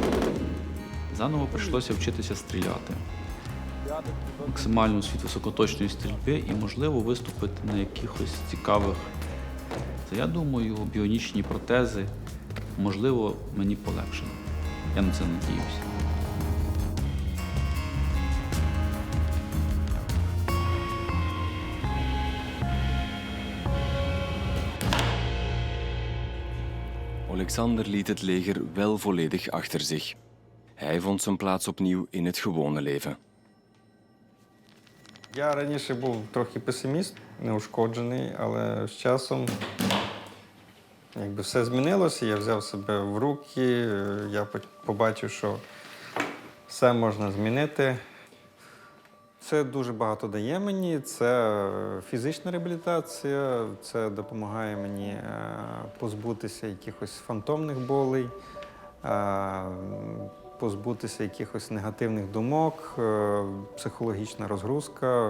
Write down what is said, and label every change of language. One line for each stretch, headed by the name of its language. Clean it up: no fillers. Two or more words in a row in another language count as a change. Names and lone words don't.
Ukrainian: Заново прийшлося вчитися стріляти. Максимальну світ високоточної стрільби і, можливо, виступити на якихось цікавих. Я думаю, біонічні протези, можливо, мені полегшили. Я на це надіюся.
Dutch: Alexander liet het leger wel volledig achter zich. Hij vond zijn plaats opnieuw in het gewone leven.
Ukrainian: Я раніше був трохи песиміст, неушкоджений, але з часом якби все змінилося, я взяв себе в руки, я побачив, що все можна змінити. Це дуже багато дає мені, це фізична реабілітація, це допомагає мені позбутися якихось фантомних болей, позбутися якихось негативних думок, психологічна розгрузка.